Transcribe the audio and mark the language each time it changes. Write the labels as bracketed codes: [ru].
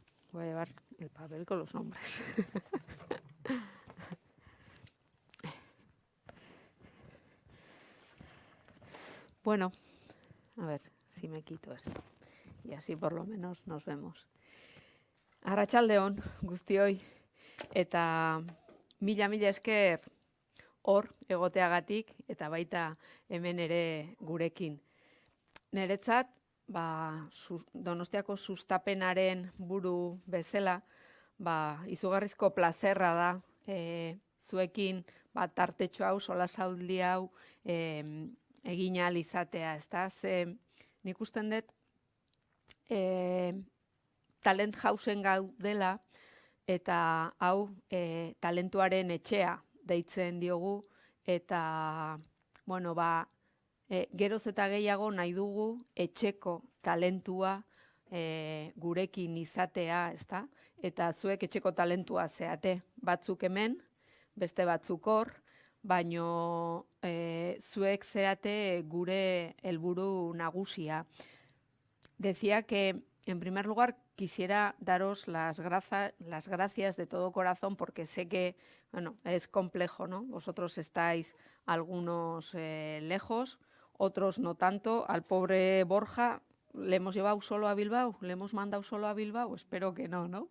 [es] Voy a llevar el papel con los nombres. Bueno, a ver si me quito esto. Y así por lo menos nos vemos. [eu] Arratsaldeon guztioi eta mila esker hor egoteagatik eta baita hemen ere gurekin. Niretzat, Donostiako sustapenaren buru bezala, izugarrizko plazerra da zuekin tartetxo hau, solasaldi hau egin ahal izatea, ezta? Ze nik usten dut talent houseen gaudela eta hau talentuaren etxea deitzen diogu eta bueno, geroz eta gehiago nahi dugu etxeko talentua gurekin izatea, ezta? Eta zuek etxeko talentua zeate, batzuk hemen, beste batzuk hor, baino zuek zeate gure helburu nagusia. [es] Decía que, en primer lugar, quisiera daros las gracias de todo corazón porque sé que, bueno, es complejo, ¿no? Vosotros estáis algunos lejos, otros no tanto. Al pobre Borja le hemos llevado solo a Bilbao, le hemos mandado solo a Bilbao. Espero que no, ¿no?